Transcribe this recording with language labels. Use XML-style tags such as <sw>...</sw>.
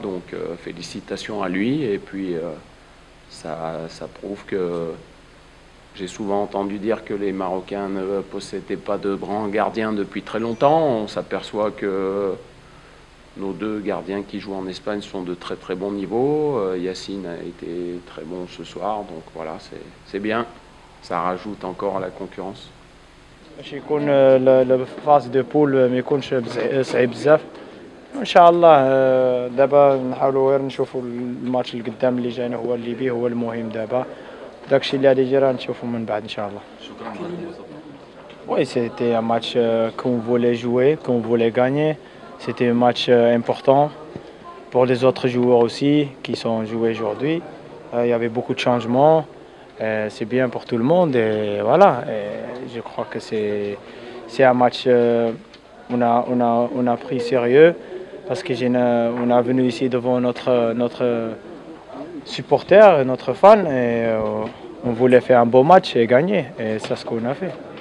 <fr>Donc félicitations à lui. Et puis ça prouve que j'ai souvent entendu dire que les Marocains ne possédaient pas de grands gardiens depuis très longtemps. On s'aperçoit que nos 2 gardiens qui jouent en Espagne sont de très très bon niveau. Yacine a été très bon ce soir. Donc voilà, c'est bien. Ça rajoute encore à la concurrence.</fr> <ar>باش يكون الفاز دو بول ما يكونش صعيب بزاف ان شاء الله. دابا نحاولوا غير نشوفوا الماتش اللي قدام اللي جاينا هو اللي بيه هو المهم دابا. داكشي اللي غادي يجي راه نشوفوا من بعد ان شاء الله. شكرا.</ar> <fr>Oui, c'était un match qu'on voulait jouer, qu'on voulait gagner. C'était un match important pour les autres joueurs aussi qui sont joués aujourd'hui. Il y avait beaucoup de changements. C'est bien pour tout le monde et voilà. Et je crois que c'est un match on a pris sérieux parce que on est venu ici devant notre supporter, notre fan, et on voulait faire un beau match et gagner, et c'est ce qu'on a fait.</fr>